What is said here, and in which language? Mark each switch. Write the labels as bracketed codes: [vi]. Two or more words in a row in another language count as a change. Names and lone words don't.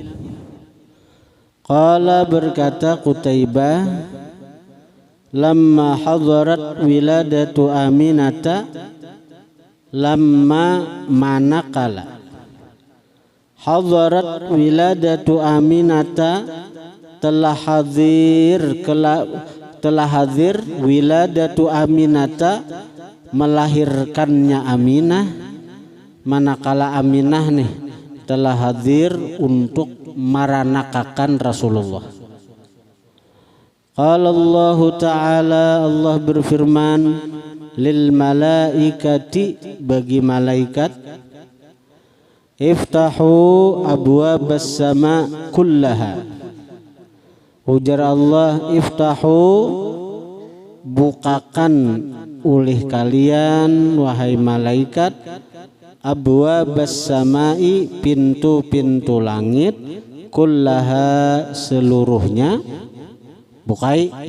[ar] Qala berkata Qutaibah, لما حضرت ولادة آمنة, lamma manakala حضرت ولادة آمنة, [id] telah hadir [ar] ولادة آمنة, [id] melahirkannya Aminah. Manakala Aminah nih telah hadir untuk maranakakan Rasulullah. [ar] قال الله تعالى, [id] Allah berfirman, [ar] للملائكة, [id] bagi malaikat, [ar] افتحوا أبواب السماء كلها. [id] Ujar Allah, [ar] iftahu, [id] bukakan oleh kalian wahai malaikat, [ar] أبواب السماء, [id] pintu-pintu langit, kullaha, seluruhnya, bukai.